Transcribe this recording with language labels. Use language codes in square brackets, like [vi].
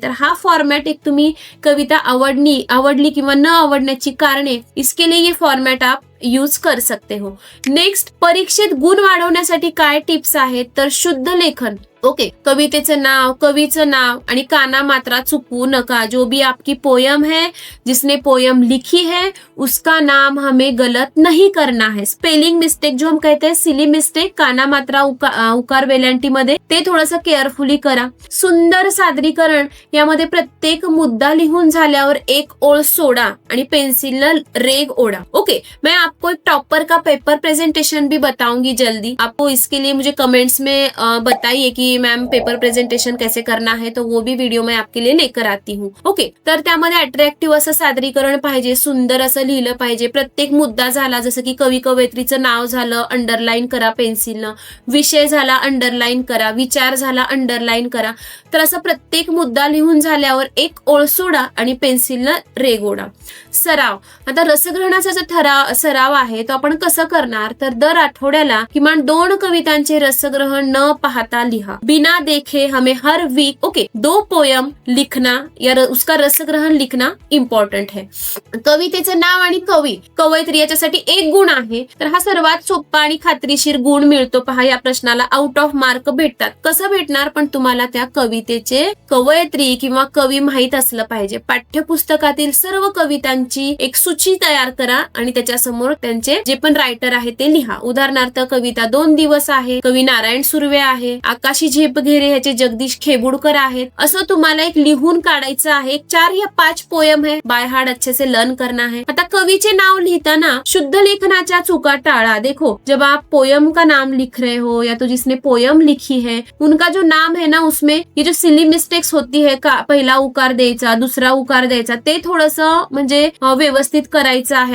[mr] तर हा फॉर्मॅट एक तुम्ही कविता आवडली किंवा न आवडण्याची कारणे, [hi] इसके लिए ये फॉर्मॅट आप यूज कर सकते हो. [mr] नेक्स्ट, परीक्षेत गुण वाढवण्यासाठी काय टिप्स आहेत तर शुद्ध लेखन. ओके, कवितेचं नाव, कवीचं नाव आणि काना मात्रा चुकवू नका. [hi] जो भी आपकी पोयम है, जिसने पोयम लिखी है, उसका नाम हमें गलत नहीं करना है. स्पेलिंग मिस्टेक जो हम कहते हैं, [mr] सिली मिस्टेक, काना मात्रा उकार वेलांटी मध्ये, ते थोडंसं केअरफुली करा. सुंदर सादरीकरण, यामध्ये प्रत्येक मुद्दा लिहून झाल्यावर एक ओळ सोडा आणि पेन्सिलनं रेग ओढा. [hi] ओके, मैं आपको एक टॉपर का पेपर प्रेजेंटेशन भी बताऊंगी जल्दी. आपको इसके लिए मुझे कमेंट्स में बताइए कि मैम पेपर प्रेजेंटेशन कैसे करना है, तो वो भी वीडियो मैं आपके लिए लेकर आती हूँ. [mr] ओके, तर त्यामध्ये अट्रॅक्टिव्ह असं सादरीकरण पाहिजे, सुंदर असं लिहिलं पाहिजे. प्रत्येक मुद्दा झाला, जसं की कवी कवयित्रीचं नाव झालं, अंडरलाईन करा पेन्सिलनं, विषय झाला अंडरलाईन करा, विचार झाला अंडरलाईन करा. तर असं प्रत्येक मुद्दा लिहून झाल्यावर एक ओळ सोडा आणि पेन्सिलनं रेघ ओढा. सराव, आता रसग्रहणाचा जो सराव आहे तो आपण कसं करणार तर दर आठवड्याला किमान 2 कवितांचे रसग्रहण न पाहता लिहा. [hi] बिना देखे हमें हर वीक 2 पोयम लिखना या उसका रसग्रहण लिखना इम्पॉर्टंट है. [mr] कवितेचं नाव आणि कवयित्री याच्यासाठी 1 गुण आहे, तर हा सर्वात सोपा आणि खात्रीशीर गुण मिळतो. पहा, या प्रश्नाला आउट ऑफ मार्क भेटतात. कसं भेटणार, पण तुम्हाला त्या कवितेचे कवयित्री किंवा कवी माहित असलं पाहिजे. पाठ्यपुस्तकातील सर्व कवितांची एक सूची तयार करा आणि त्याच्यासमोर त्यांचे जे पण रायटर आहे ते लिहा. उदाहरणार्थ, कविता 2 दिवस आहे, कवी नारायण सुर्वे आहे, आकाशी झेपघेरे ह्याचे जगदीश खेबुडकर आहेत. असं तुम्हाला एक लिहून काढायचं आहे. [hi] 4 या 5 पोयम है, बाय हार्ट अच्छे से लर्न करना है. [mr] आता कवीचे नाव लिहिताना शुद्ध लेखनाच्या चुका टाळा. [hi] देखो, जब आप पोयम का नाम लिख रहे हो या तो जिसने पोयम लिखी है उनका जो नाम है ना, उसमें ये जो सिली मिस्टेक्स होती है [mr] का पहिला उकार द्यायचा, दुसरा उकार द्यायचा, ते थोडंसं म्हणजे व्यवस्थित करायचं आहे.